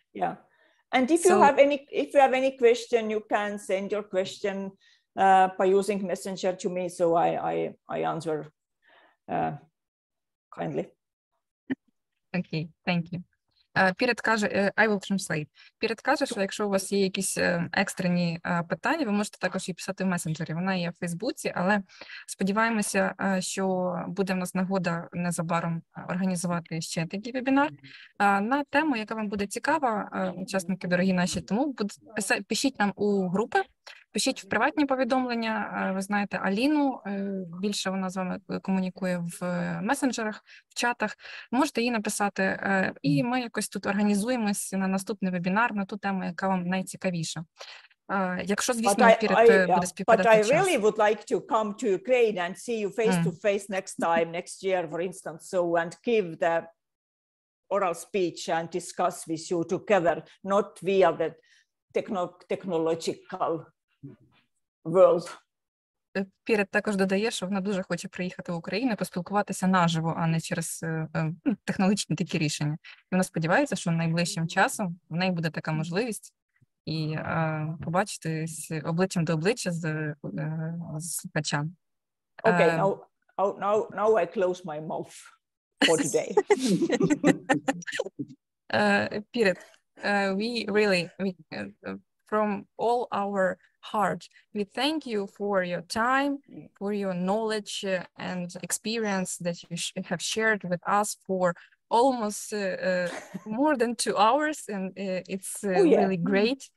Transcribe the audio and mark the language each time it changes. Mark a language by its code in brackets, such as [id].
[en] Yeah, and if you have any question, you can send your question by using Messenger to me, so I answer kindly. Okay, thank you. Piret [uk] каже, [en] I will translate. [uk] Piret каже, що якщо у вас є якісь екстрені питання, ви можете також її писати в месенджері. Вона є в Фейсбуці, але сподіваємося, що буде в нас нагода незабаром організувати ще такий вебінар на тему, яка вам буде цікава, учасники дорогі наші. Тому пишіть нам у групи, пишіть в приватні повідомлення. Ви знаєте Аліну, більше вона з вами комунікує в месенджерах, в чатах. Можете їй написати, і ми якось тут організуємось на наступний вебінар на ту тему, яка вам найцікавіша. Якщо, звісно, Piret буде співпадати час. [en] But I really would like to come to Ukraine and see you face to face next time, next year, for instance, and give the oral speech and discuss with you together, not via the technological world. [uk] Piret також додає, що вона дуже хоче приїхати в Україну, поспілкуватися наживо, а не через технологічні такі рішення. І вона сподівається, що найближчим часом в неї буде така можливість і побачитись обличчям до обличчя з слухачами. [en] Okay, now I close my mouth for today. Piret, we really, from all our heart, we thank you for your time, for your knowledge and experience that you have shared with us for almost more than 2 hours, and it's really great.